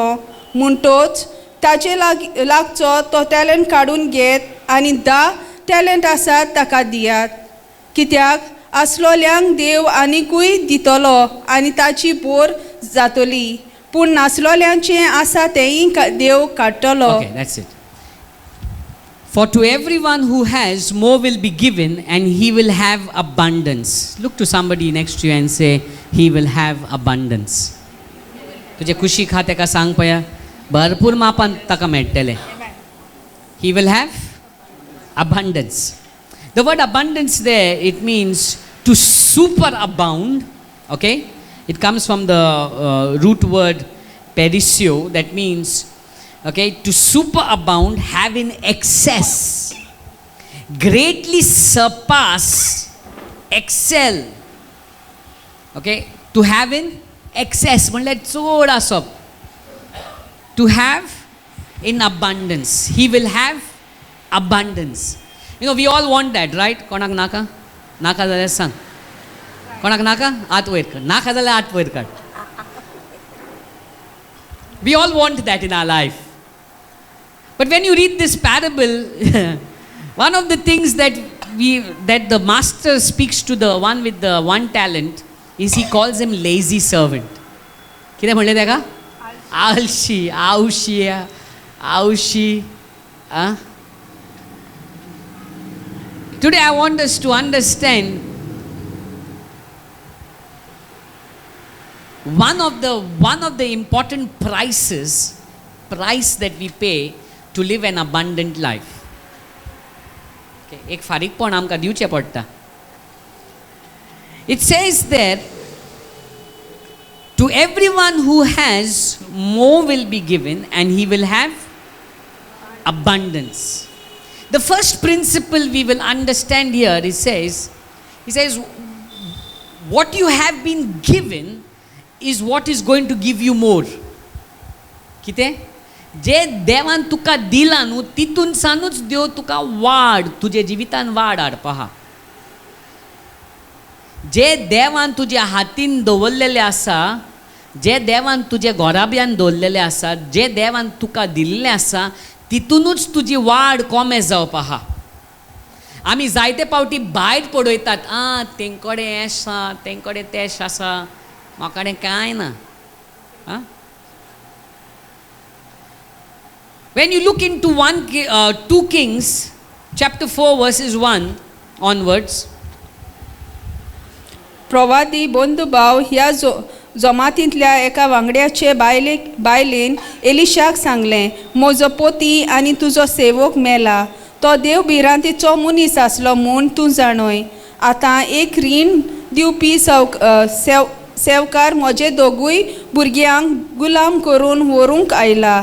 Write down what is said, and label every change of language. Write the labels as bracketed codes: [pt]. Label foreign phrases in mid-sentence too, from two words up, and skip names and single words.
[kok] म्हणटोच ताचे लागचो तो टॅलंट काडून घेत आनी 10 टॅलंट आसात ताका दियात. कित्याक आसलोल्यांक देव आनिकूय दितलो आनी ताची बोर जातली. पूण नासलोल्यांचें आसा तेंय देव काडटलो. [en] Okay, that's it. For to everyone who has, more will be given, and he will have abundance. Look to somebody next to you and say, he will have abundance. [kok] तुझे खुशी खा तेका सांग पया भरपूर मापान ताका मेळटले. [en] He will have abundance. The word abundance there, it means to superabound. Okay, it comes from the root word perisio, that means, okay, to superabound, have in excess, greatly surpass, excel. Okay, to have in excess [kok] म्हणल्यार चड आसप. [en] To have in abundance. He will have abundance. You know, we all want that, right? [kok] कोणाक नाका? नाका जाल्यार सांग. कोणाक नाका? हात वयर काड. नाका जाल्यार हात वयर काड. [en] We all want that in our life. But when you read this parable, one of the things that the master speaks to the one with the one talent is he calls him lazy servant. [kok] कितें म्हणलें तेका? आळशी, आवशी. [en] Today I want us to understand one of the important price that we pay to live an abundant life. [kok] Okay, एक फारीकपण आमकां दिवचें पडटा. [en] It says there, to everyone who has, more will be given, and he will have abundance. The first principle we will understand here, he says, what you have been given is what is going to give you more. [kok] कितें? जे देवान तुका दिला न्हू तितून सानूच देव तुका वाड तुजे जिवितान वाड हाडपा आहा. जे देवान तुज्या हातीन दवरलेले आसा, जे देवान तुजे घोराब्यान दवरलेले आसा, जे देवान तुका दिल्लें आसा, तितूनूच तुजी वाड कोमे जावपा आहा. आमी जायते पावटी भायर पडयतात, तेंकडे हें आसा, तेंकडे तेश आसा, म्हाकडे कांय ना. [en] When you look into 2 Kings chapter 4 verses 1 onwards, [kok] प्रवादी बंधुभाव ह्या जमातींतल्या एका वांगड्याचे बायलेन एलिशाक सांगलें, म्हजो पोती आनी तुजो सेवक मेला. तो देव भिरांतीचो मनीस आसलो म्हूण तूं जाणय. आतां एक रीण दिवपी सेवकार म्हजे दोगूय भुरग्यांक गुलाम करून व्हरूंक आयला.